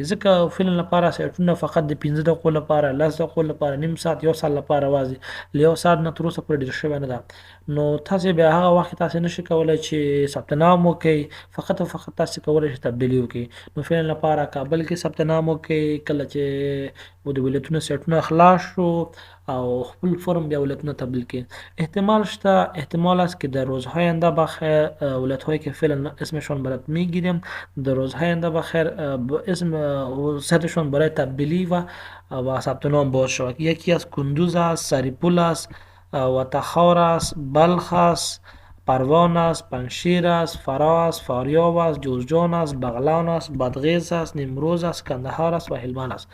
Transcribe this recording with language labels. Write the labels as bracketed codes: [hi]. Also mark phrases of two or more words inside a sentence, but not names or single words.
[ps] ځکه فعلا لپاره سیټونه فقط د 15 دقیقو لپاره، 10 دقیقو لپاره، نیم ساعت، 1 ساعت لپاره له 1 ساعت نه تر اوسه پورې ډېر شوی نه ده. نو تاسې بیا هغه وخت تاسې نشئ کولی چې ثبت نام وکړئ، فقط او فقط تاسې کولی شئ تبدیلي وکړئ. نو فعلا لپاره کابل کې ثبت نام وکړئ. کله چې د ولایتونو سیټونه خلاص شو او خپل فرم بیا ولایتونه تبدیل کړئ. [fa] احتمال احتمال است که در روزهای آینده بخیر ولایت‌هایی که فعلا اسمشون برات میگیریم در روزهای آینده بخیر اسم سیتشون برای تبدیلی و ثبت نام باز شود. یکی از کندوز است، سریپول است، و تخار است، بلخ است، پروان است، پنشیر است، فرا است، فاریاب است، جوزجان است، بغلان است، بادغیس است، نیمروز است، کندهار است و هلمند است.